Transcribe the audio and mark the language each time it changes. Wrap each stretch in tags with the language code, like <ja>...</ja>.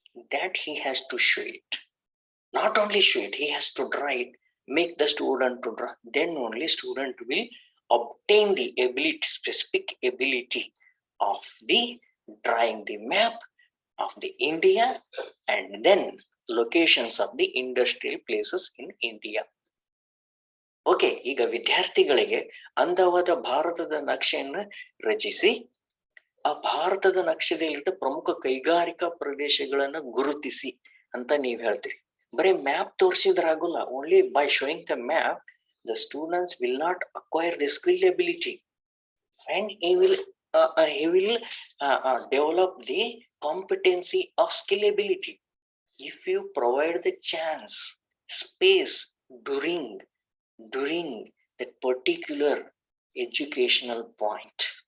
<en>That he has to show it. Not only show it, he has to draw it, make the student to draw. Then only student will obtain the ability, specific ability of the drawing the map of the India and then locations of the industrial places in India.</en> <kn>Okay, ಈಗ ವಿದ್ಯಾರ್ಥಿಗಳಿಗೆ ಅಂದವಾದ ಭಾರತದ ನಕ್ಷೆಯನ್ನು ರಚಿಸಿ ಆ ಭಾರತದ ನಕ್ಷೆದಲ್ಲಿಟ್ಟ ಪ್ರಮುಖ ಕೈಗಾರಿಕಾ ಪ್ರದೇಶಗಳನ್ನ ಗುರುತಿಸಿ ಅಂತ ನೀವ್ ಹೇಳ್ತೀರಿ. ಬರೀ map ತೋರಿಸಿದ್ರಾಗಲ್ಲ.</kn> <en>Only by showing the map the students will not acquire the skill ability, and he will develop the competency of skill ability if you provide the chance, space during that particular educational point.</en>